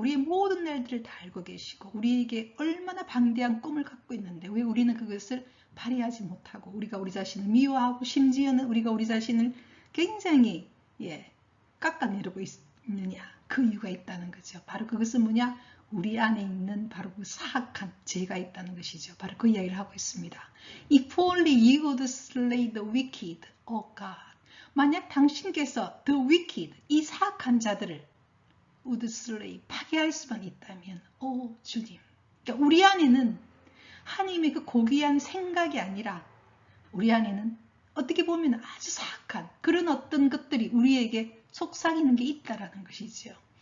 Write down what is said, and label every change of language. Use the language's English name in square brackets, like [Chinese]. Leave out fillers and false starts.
[Korean] 우리의 모든 일들을 다 알고 계시고, 우리에게 얼마나 방대한 꿈을 갖고 있는데 왜 우리는 그것을 발휘하지 못하고, 우리가 우리 자신을 미워하고, 심지어는 우리가 우리 자신을 굉장히 깎아내리고 있느냐? 그 이유가 있다는 거죠. 바로 그것은 뭐냐? 우리 안에 있는 바로 그 사악한 죄가 있다는 것이죠. 바로 그 이야기를 하고 있습니다. [English] If only you would slay the wicked, oh God. [Korean] 만약 당신께서 [English] the wicked, [Korean] 이 사악한 자들을 [English] would slay, [Korean] 파괴할 수만 있다면, 오 주님. 그러니까 우리 안에는 하나님의 그 고귀한 생각이 아니라 우리 안에는 어떻게 보면 아주 사악한 그런 어떤 것들이 우리에게 속삭이는 게 있다라는 것이죠.